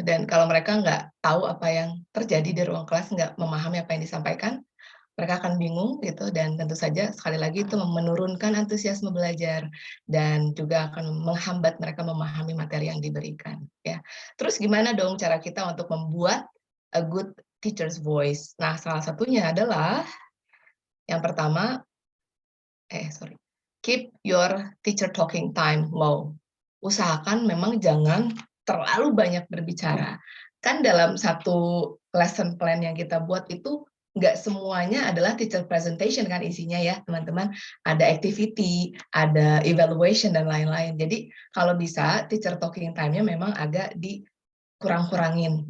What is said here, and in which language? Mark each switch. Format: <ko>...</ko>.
<id>Dan kalau mereka nggak tahu apa yang terjadi di ruang kelas, nggak memahami apa yang disampaikan, mereka akan bingung gitu, dan tentu saja sekali lagi itu menurunkan antusiasme belajar dan juga akan menghambat mereka memahami materi yang diberikan ya. Terus gimana dong cara kita untuk membuat</id> <en>a good teacher's voice?</en> <id>Nah, salah satunya adalah yang pertama</id> <en>keep your teacher talking time low.</en> <id>Usahakan memang jangan terlalu banyak berbicara. Kan dalam satu lesson plan yang kita buat itu nggak semuanya adalah teacher presentation kan isinya ya teman-teman. Ada activity, ada evaluation dan lain-lain. Jadi kalau bisa teacher talking time-nya memang agak dikurang-kurangin.</id>